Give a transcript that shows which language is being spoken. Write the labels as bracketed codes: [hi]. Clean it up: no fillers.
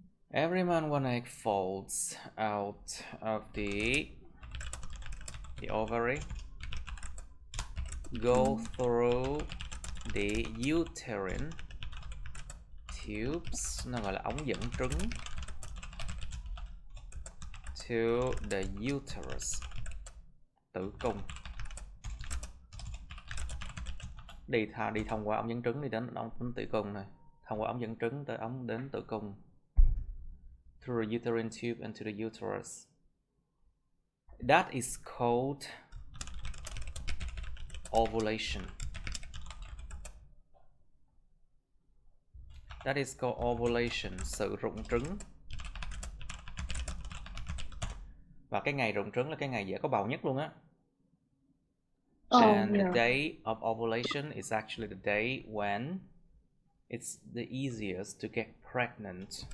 [en] Every month one egg falls out of the ovary, go through the uterine tubes, [vi] nó gọi là ống dẫn trứng, [en] to the uterus, tử cung. [vi] Đi thông qua ống dẫn trứng đi đến tử cung này, thông qua ống dẫn trứng đến tử cung. [en] Through the uterine tube and to the uterus. That is called ovulation. That is called ovulation, [vi] sự rụng trứng. Và cái ngày rụng trứng là cái ngày dễ có bầu nhất luôn á. [en] And the day of ovulation is actually the day when it's the easiest to get pregnant.